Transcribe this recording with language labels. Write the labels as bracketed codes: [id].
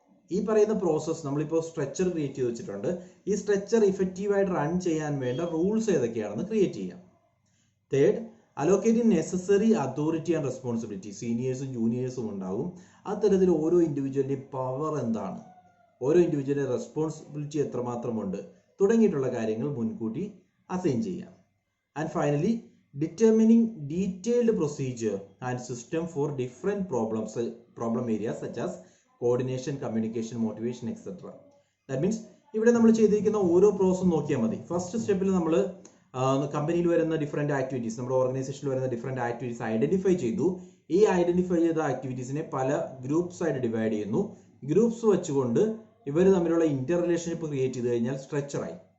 [ml] ഈ പറയുന്ന പ്രോസസ് നമ്മളിപ്പോൾ സ്ട്രക്ചർ ക്രിയേറ്റ് ചെയ്ത് വെച്ചിട്ടുണ്ട്. ഈ സ്ട്രക്ചർ ഇഫക്റ്റീവായിട്ട് റൺ ചെയ്യാൻ വേണ്ട റൂൾസ് ഏതൊക്കെയാണെന്ന് ക്രിയേറ്റ് ചെയ്യാം. [en] Third, allocating necessary authority and responsibility. [ml] സീനിയേഴ്സും ജൂനിയേഴ്സും ഉണ്ടാവും. അത്തരത്തിൽ ഓരോ ഇൻഡിവിജ്വലിൻ്റെയും പവർ എന്താണ്, ഓരോ ഇൻഡിവിജ്വലിൻ്റെ റെസ്പോൺസിബിലിറ്റി എത്രമാത്രമുണ്ട് തുടങ്ങിയിട്ടുള്ള കാര്യങ്ങൾ മുൻകൂട്ടി അസൈൻ ചെയ്യാം. And finally [en] determining detailed procedure and system for different problem areas such as coordination, communication, motivation, etc. That means [ml] ഇവിടെ നമ്മൾ ചെയ്തിരിക്കുന്ന ഓരോ പ്രോസസ്സും നോക്കിയാൽ മതി. ഫസ്റ്റ് സ്റ്റെപ്പിൽ നമ്മൾ കമ്പനിയിൽ വരുന്ന ഡിഫറെന്റ് ആക്ടിവിറ്റീസ്, നമ്മുടെ ഓർഗനൈസേഷനിൽ വരുന്ന ഡിഫറെന്റ് ആക്ടിവിറ്റീസ് ഐഡന്റിഫൈ ചെയ്തു. ഈ ഐഡന്റിഫൈ ചെയ്ത ആക്ടിവിറ്റീസിനെ പല ഗ്രൂപ്പ്സ് ആയിട്ട് ഡിവൈഡ് ചെയ്യുന്നു. ഗ്രൂപ്പ്സ് വെച്ചുകൊണ്ട് ഇവർ തമ്മിലുള്ള ഇന്റർ റിലേഷൻഷിപ്പ് ക്രിയേറ്റ് ചെയ്ത് കഴിഞ്ഞാൽ സ്ട്രക്ചറായി.